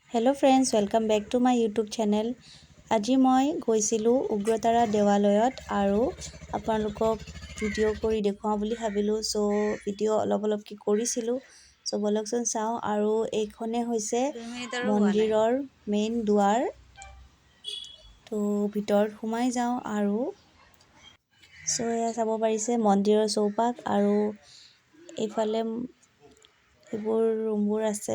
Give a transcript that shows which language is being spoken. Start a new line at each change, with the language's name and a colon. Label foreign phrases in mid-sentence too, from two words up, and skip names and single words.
English: Hello friends, welcome back to my YouTube channel.
Assamese: আজি মই গৈছিলোঁ উগ্ৰতাৰা দেৱালয়ত আৰু আপোনালোকক ভিডিঅ' কৰি দেখুৱাওঁ বুলি ভাবিলোঁ। সো ভিডিঅ' অলপকৈ কৰিছিলোঁ। সো বলকচোন চাওঁ। আৰু এইখনে হৈছে মন্দিৰৰ মেইন দুৱাৰ। তো ভিতৰত সোমাই যাওঁ আৰু সো এয়া চাব পাৰিছে মন্দিৰৰ চৌপাশ আৰু এইফালে এইবোৰ ৰুমবোৰ আছে।